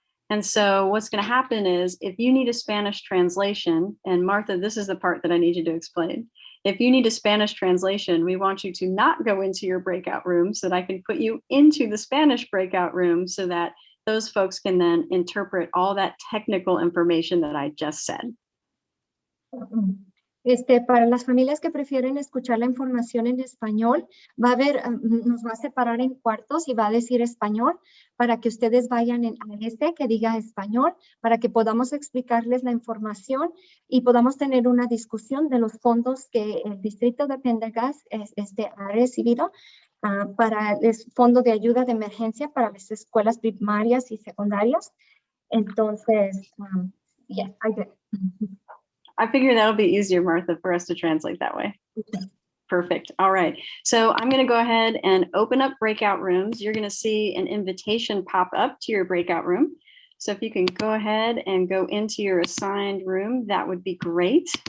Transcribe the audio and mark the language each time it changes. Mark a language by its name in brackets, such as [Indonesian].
[English] And so what's going to happen is if you need a Spanish translation, and Martha, this is the part that I need you to explain. If you need a Spanish translation, we want you to not go into your breakout room so that I can put you into the Spanish breakout room so that those folks can then interpret all that technical information that I just said. [Spanish] Para las familias que prefieren escuchar la información en español, va a haber, nos va a separar en cuartos y va a decir español para que ustedes vayan a este que diga español, para que podamos explicarles la información y podamos tener una discusión de los fondos que el distrito de Pendergast ha recibido para el fondo de ayuda de emergencia para las escuelas primarias y secundarias. [English] Entonces, yeah, I did. I figure that'll be easier, Martha, for us to translate that way. Perfect. All right. So I'm going to go ahead and open up breakout rooms. You're going to see an invitation pop up to your breakout room. So if you can go ahead and go into your assigned room, that would be great.